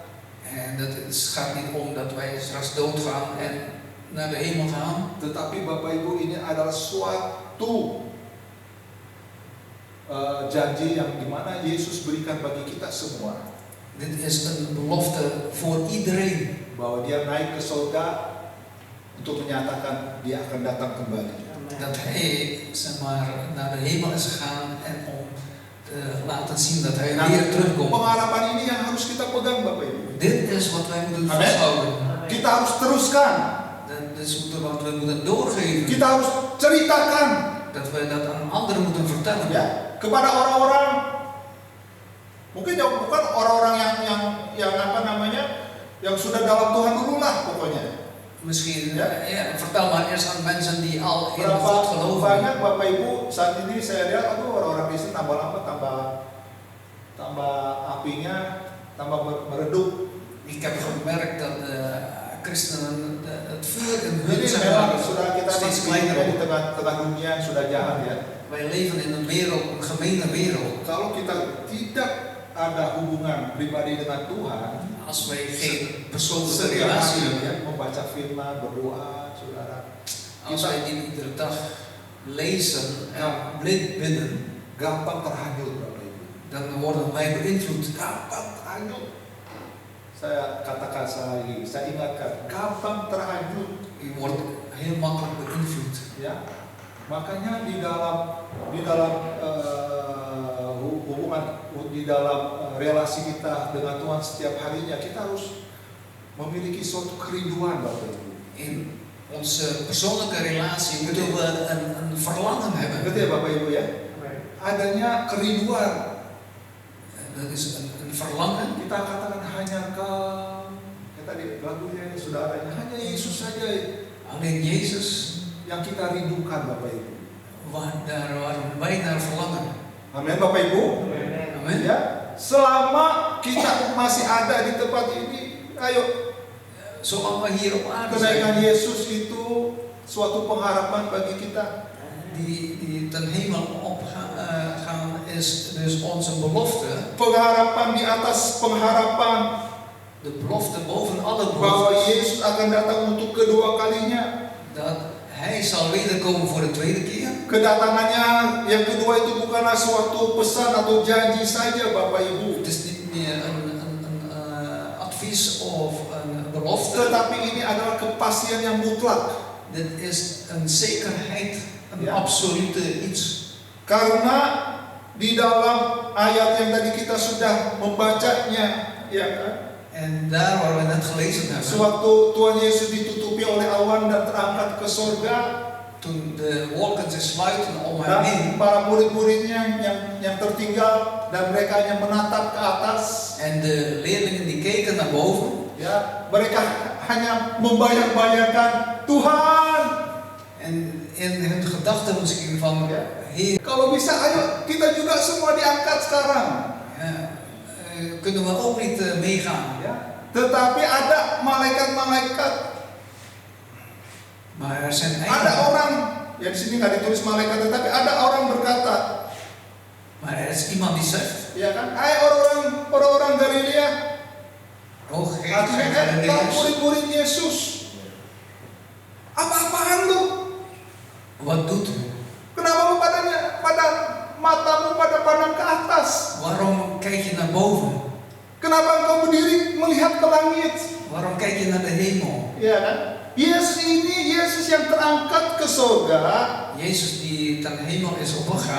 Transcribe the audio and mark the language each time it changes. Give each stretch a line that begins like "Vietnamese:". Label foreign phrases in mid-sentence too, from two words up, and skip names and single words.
Dutch: En gaat niet om dat wij straks doodgaan en naar de hemel gaan.
Indonesian: Tetapi Bapak Ibu ini adalah suatu janji yang dimana Yesus berikan bagi kita semua.
Dutch: Dit is een belofte voor iedereen.
Indonesian: Bahwa dia naik ke surga untuk menyatakan dia akan datang kembali.
Dutch: Dat hij zeg maar, naar de hemel is gegaan en om te laten zien dat hij weer terugkomt.
Indonesian: Pengharapan ini yang harus kita pegang Bapak Ibu.
Dutch: Dit is wat wij moeten Amen. vasthouden.
Indonesian: Kita harus teruskan.
Dutch: Dat is wat we moeten doorgeven.
Indonesian: Kita harus ceritakan.
Dutch: Dat wij dat aan anderen moeten vertellen.
Indonesian: Ya, kepada orang-orang, mungkin bukan orang-orang yang apa namanya, yang sudah dalam Tuhan dulu lah pokoknya.
Dutch: Misschien, Ja. vertel maar eerst aan mensen die al in God
Indonesian: Berapa
Dutch: geloven.
Indonesian: banyak Bapak Ibu saat ini saya lihat, aduh orang-orang Kristen tambah lama tambah apinya tambah meredup.
Dutch: Ik heb gemerkt dat de christenen het vuur in hun
Indonesian: Jadi
Dutch: zeg
Indonesian: memang
Dutch: maar,
Indonesian: sudah kita
Dutch: steeds
Indonesian: masih
Dutch: kleiner
Indonesian: di
Dutch: wordt.
Indonesian: tengah dunia yang sudah jahat ya.
Dutch: Wij leven in een wereld, een gemene wereld.
Indonesian: Kalau kita tidak ada hubungan pribadi dengan Tuhan,
Dutch: Als wij geen persoonlijke
Indonesian: setiap
Dutch: relatie
Indonesian: hari
Dutch: hebben,
Indonesian: ya, membaca firman, berdoa, saudara,
Dutch: als wij die iedere dag lezen en blind bidden,
Indonesian: gampang terhanyut Bapak Ibu.
Dutch: dan worden wij beïnvloed.
Indonesian: Gampang terhanyut. Saya katakan lagi, saya ingatkan, gampang terhanyut.
Dutch: Je wordt heel makkelijk beïnvloed.
Indonesian: Ya, makanya di dalam hubungan, di dalam relasi kita dengan Tuhan setiap harinya, kita harus memiliki suatu kerinduan, Bapak Ibu.
Dutch: In onze persoonlijke relatie moeten we een verlangen hebben.
Indonesian: Betul ya Bapak Ibu ya? Adanya kerinduan.
Dutch: Dat is een verlangen.
Indonesian: Kita katakan hanya tadi lagunya saudaranya, hanya Yesus saja
Dutch: Alleen Jezus,
Indonesian: yang kita rindukan Bapak Ibu.
Dutch: waar wij naar verlangen.
Indonesian: Amin Bapak Ibu.
Dutch: Amen.
Indonesian: Ya, selama kita masih ada di tempat ini, ayo,
Dutch: Zolang we hier op aarde
Indonesian: kenaikan
Dutch: zijn,
Indonesian: Yesus itu suatu pengharapan bagi kita.
Dutch: die ten hemel opgaan is dus onze belofte.
Indonesian: Pengharapan di atas pengharapan
Dutch: De belofte boven alle
Indonesian: bahwa
Dutch: beloftes.
Indonesian: Yesus akan datang untuk kedua kalinya.
Dutch: Dat Hij zal wederkomen voor de tweede keer.
Indonesian: Kedatangannya yang kedua itu bukanlah suatu pesan atau janji saja Bapak Ibu,
Dutch: Het is niet meer een advies of een belofte.
Indonesian: tetapi ini adalah kepastian yang mutlak.
Dutch: Dit is een zekerheid, een Ja. absolute iets.
Indonesian: Karena di dalam ayat yang tadi kita sudah membacanya, ya kan?
Dutch: En daar waar we net gelezen hebben,
Indonesian: Sewaktu Tuhan Yesus ditutupi oleh awan dan terangkat ke sorga,
Dutch: toen de wolken zich sluiten om hem heen
Indonesian: dan para murid-muridnya yang tertinggal dan mereka hanya menatap ke atas,
Dutch: en de leerlingen die keken naar boven
Indonesian: ya, mereka hanya membayang-bayangkan Tuhan.
Dutch: en in hun gedachten misschien van, Heer,
Indonesian: Kalau bisa, ayo kita juga semua diangkat sekarang.
Dutch: kunnen we ook niet meegaan.
Indonesian: Ya. Tetapi ada malaikat-malaikat,
Dutch: Maar er zijn
Indonesian: ada
Dutch: eigenlijk,
Indonesian: orang, ya di sini nggak ditulis malaikat, tetapi ada orang berkata,
Dutch: maar er is iemand die zegt,
Indonesian: ya kan, hai orang-orang Galilea,
Dutch: oh geest
Indonesian: artinya
Dutch: van
Indonesian: kan
Dutch: Galileus,
Indonesian: murid-murid Yesus, apa-apaan lu?
Dutch: wat doet u?
Indonesian: Kenapa lu pada matamu pada pandang ke atas?
Dutch: Waarom kijk je naar boven?
Indonesian: Kenapa engkau berdiri melihat ke langit?
Dutch: Waarom kijk je naar de hemel?
Indonesian: Ya kan? Yesus ini, Yesus yang terangkat ke surga,
Dutch: Jezus die ten hemel is opgegaan,